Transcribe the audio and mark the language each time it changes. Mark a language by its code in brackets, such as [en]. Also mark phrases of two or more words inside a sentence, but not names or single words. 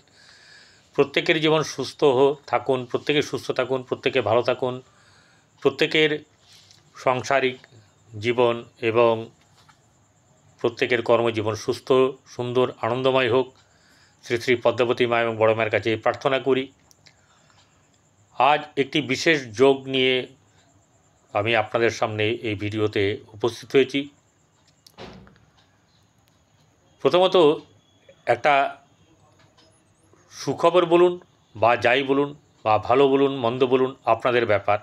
[bn] প্রত্যেকের জীবন সুস্থ থাকুন, প্রত্যেকে সুস্থ থাকুন, প্রত্যেকে ভালো থাকুন, প্রত্যেকের সাংসারিক জীবন এবং প্রত্যেকের কর্মজীবন সুস্থ সুন্দর আনন্দময় হোক। শ্রী শ্রী পদ্মাবতী মা এবং বড় माয়ের কাছে প্রার্থনা করি। आज একটি विशेष যোগ নিয়ে আমি আপনাদের সামনে এই ভিডিওতে উপস্থিত হয়েছি। প্রথমত একটা সুখবর বলুন বা যাই বলুন বা ভালো বলুন মন্দ বলুন আপনাদের ব্যাপার।